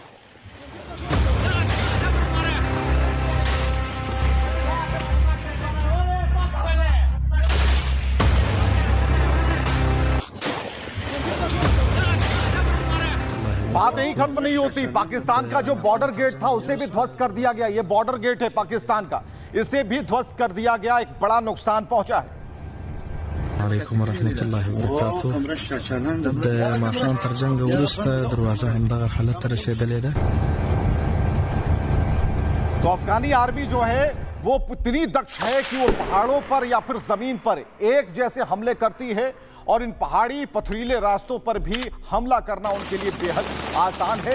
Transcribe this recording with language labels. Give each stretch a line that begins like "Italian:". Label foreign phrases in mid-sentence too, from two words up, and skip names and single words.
Hindi: बात यही खत्म नहीं होती। पाकिस्तान का जो बॉर्डर गेट था उसे भी ध्वस्त कर दिया गया। ये बॉर्डर गेट है पाकिस्तान का, इसे भी ध्वस्त कर दिया गया। एक बड़ा नुकसान पहुंचा है।
Arabic: عليكم ورحمة الله وبركاته.
Pashto: د ماخام تر جنګ وروسته دروازه همدغه حالت ته رسیدلې ده.
Hindi: तो अफगानी आर्मी जो है वो इतनी दक्ष है कि वो पहाड़ों पर या फिर जमीन पर एक जैसे हमले करती है, और इन पहाड़ी पथरीले रास्तों पर भी हमला करना उनके लिए बेहद आसान है।